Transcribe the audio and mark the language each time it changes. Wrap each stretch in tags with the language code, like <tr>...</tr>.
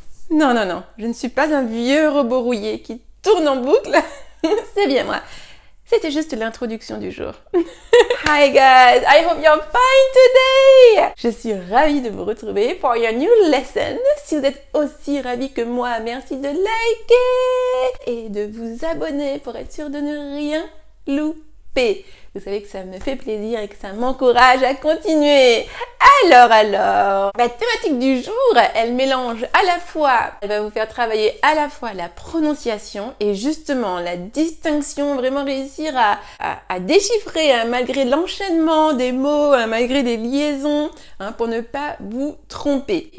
<fr>Non, non, non, je ne suis pas un vieux robot rouillé qui tourne en boucle. C'est bien moi. C'était juste l'introduction du jour.</fr> <en>Hi guys, I hope you're fine today!</en> <fr>Je suis ravie de vous retrouver pour</fr> <en>your new lesson.</en> <fr>Si vous êtes aussi ravis que moi, merci de liker et de vous abonner pour être sûr de ne rien louper. Vous savez que ça me fait plaisir et que ça m'encourage à continuer. Alors, la thématique du jour, elle mélange à la fois, elle va vous faire travailler à la fois la prononciation et justement la distinction, vraiment réussir à déchiffrer malgré l'enchaînement des mots, malgré des liaisons, pour ne pas vous tromper.</fr>